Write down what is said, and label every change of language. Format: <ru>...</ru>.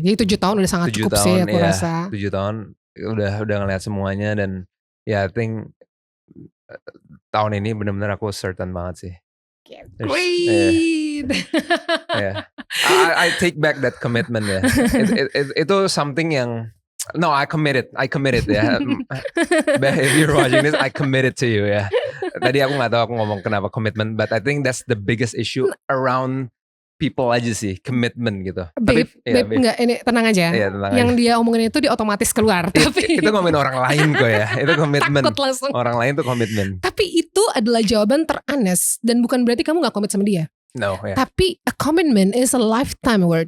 <id>Jadi 7 tahun udah sangat cukup sih aku rasa. 7 tahun udah ngeliat semuanya. Dan I think tahun ini benar-benar aku certain banget sih.</id> <en>Great. I take back that commitment ya.</en> <id>Itu something yang</id> <en>I committed ya. If you're watching this, I committed to you ya.</en> <id>Tadi aku nggak tahu aku ngomong kenapa commitment,</id> <en>but I think that's the biggest issue around people</en> <id>aja sih, commitment gitu. Babe, enggak, ini tenang aja. Yang dia omongin itu dia otomatis keluar. Tapi itu ngomongin orang lain kok ya. Itu komitmen. Takut langsung. Orang lain tuh komitmen. Tapi itu adalah jawaban ter-honest dan bukan berarti kamu gak komit sama dia.</id> <en>No,</en> <id>Tapi</id> <en>a commitment is a lifetime word.</en>